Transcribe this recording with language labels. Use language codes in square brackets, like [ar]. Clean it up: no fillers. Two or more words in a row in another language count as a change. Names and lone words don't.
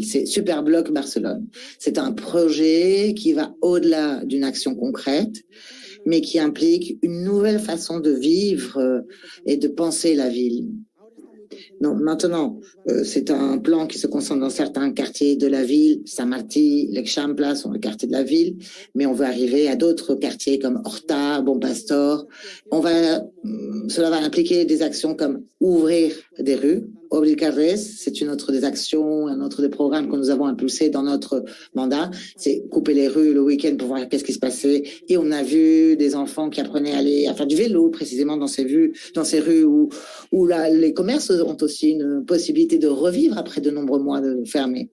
[fr] C'est Superbloc Barcelone. C'est un projet qui va au-delà d'une action concrète, mais qui implique une nouvelle façon de vivre et de penser la ville. Donc maintenant, c'est un plan qui se concentre dans certains quartiers de la ville. Saint-Martí, l'Eixample sont les quartiers de la ville, mais on veut arriver à d'autres quartiers comme Horta, Bon Pastor. Cela va impliquer des actions comme ouvrir des rues. Obrir Carrers, c'est une autre des actions, un autre des programmes que nous avons impulsé dans notre mandat. C'est couper les rues le week-end pour voir qu'est-ce qui se passait. Et on a vu des enfants qui apprenaient à faire du vélo, précisément dans ces rues où les commerces ont aussi une possibilité de revivre après de nombreux mois de fermés.